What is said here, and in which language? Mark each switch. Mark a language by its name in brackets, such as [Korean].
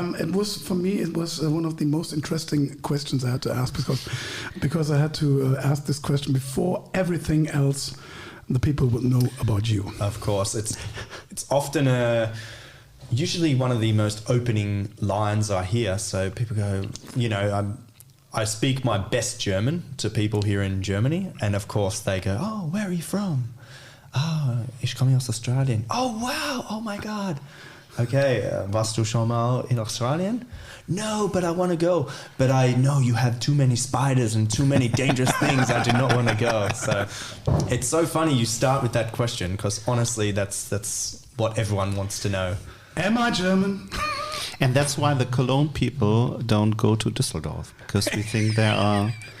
[English] It was one of the most interesting questions I had to ask because I had to ask this question before everything else the people would know about you. Of course. It's often usually one of the most opening lines I hear. So people go, I speak my best German to people here in Germany. And of course they go, oh, where are you from? Oh, [German] ich komme aus Australien. [English] Oh, wow. Oh, my God. [German] Okay, warst du schon mal in Australien? [English] No, but I want to go. But I know you have too many spiders and too many dangerous things. I do not want to go. So it's so funny you start with that question because honestly, that's what everyone wants to know. Am I German? And that's why the Cologne people don't go to Düsseldorf, because we think there are